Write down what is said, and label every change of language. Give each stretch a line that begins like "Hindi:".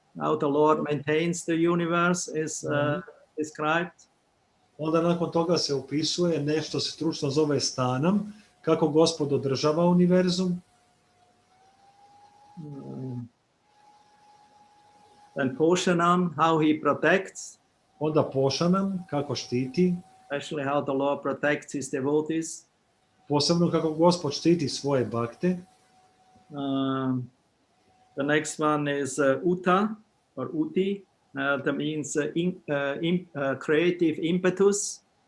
English: How the Lord maintains the universe is described.
Serbian: Onda nakon toga se opisuje nešto se stručno zove stanam, kako Gospod održava univerzum.
English: And Poshanam, how he protects.
Serbian: Onda Pošanam, kako štiti.
English: Especially how the Lord protects his devotees.
Serbian: Posebno kako Gospod štiti svoje bakte.
English: The next one is Uta or Uti. That means creative impetus.